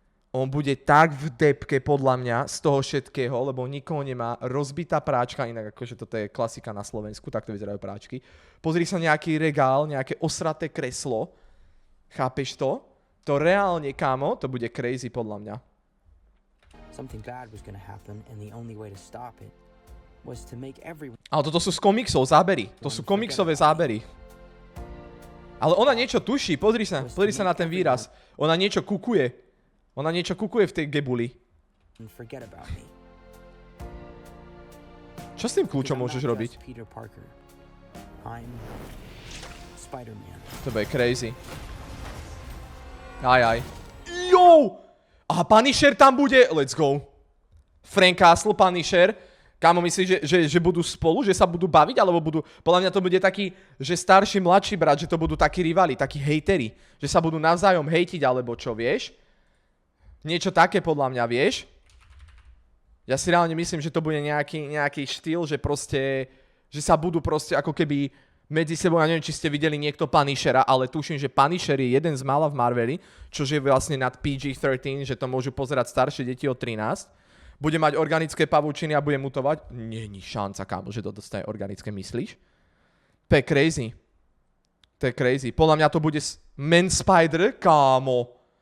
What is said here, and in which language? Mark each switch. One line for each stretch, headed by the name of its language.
Slovak: On bude tak v depke podľa mňa z toho všetkého, lebo nikoho nemá. Rozbitá práčka, inak akože toto je klasika na Slovensku, takto vyzerajú práčky. Pozri sa nejaký regál, nejaké osraté kreslo. Chápeš to? To reálne, kámo, to bude crazy podľa mňa.
English: Something bad was gonna happen, and the only way to stop it was to make everyone.
Slovak: Ale toto sú z komiksov zábery. To sú komiksové zábery. Ale ona niečo tuší, pozri sa na ten výraz. Ona niečo kukuje. Ona niečo kukuje v tej gebuli.
English: Forget about me.
Slovak: Čo s tým kľúčom môžeš robiť?
English: Peter Parker. I'm Spider-Man.
Slovak: To bude crazy. Aj. Jo! A Punisher tam bude?
English: Let's go.
Slovak: Frank Castle, Punisher. Kámo, myslíš, že budú spolu? Že sa budú baviť? Alebo budú... Podľa mňa to bude taký, že starší, mladší brat, že to budú takí rivali, takí hejteri. Že sa budú navzájom hejtiť, alebo čo, vieš? Niečo také podľa mňa, vieš? Ja si reálne myslím, že to bude nejaký štýl, že proste... Že sa budú proste ako keby medzi sebou, ja neviem, či ste videli niekto Punishera, ale tuším, že Punisher je jeden z mála v Marveli, čo je vlastne nad PG-13, že to môžu pozerať staršie deti od 13. Bude mať organické pavúčiny a bude mutovať? Není šanca, kámo, že to dostane organické, myslíš? To je crazy. To je crazy. Podľa mňa to bude Man Spider, kámo.